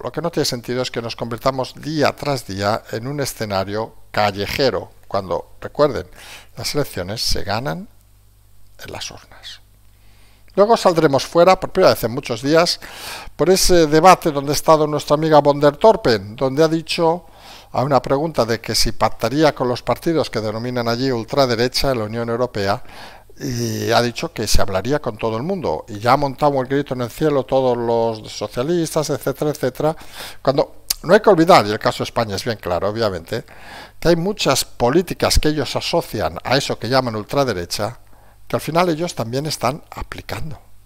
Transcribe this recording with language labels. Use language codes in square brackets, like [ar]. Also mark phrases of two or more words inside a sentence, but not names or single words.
[es] Lo que no tiene sentido es que nos convirtamos día tras día en un escenario callejero, cuando, recuerden, las elecciones se ganan en las urnas. Luego saldremos fuera, por primera vez en muchos días, por ese debate donde ha estado nuestra amiga von der Torpen, donde ha dicho a una pregunta de que si pactaría con los partidos que denominan allí ultraderecha en la Unión Europea, y ha dicho que se hablaría con todo el mundo, y ya ha montado el grito en el cielo todos los socialistas, etcétera, etcétera, cuando no hay que olvidar, y el caso de España es bien claro, obviamente, que hay muchas políticas que ellos asocian a eso que llaman ultraderecha, que al final ellos también están aplicando.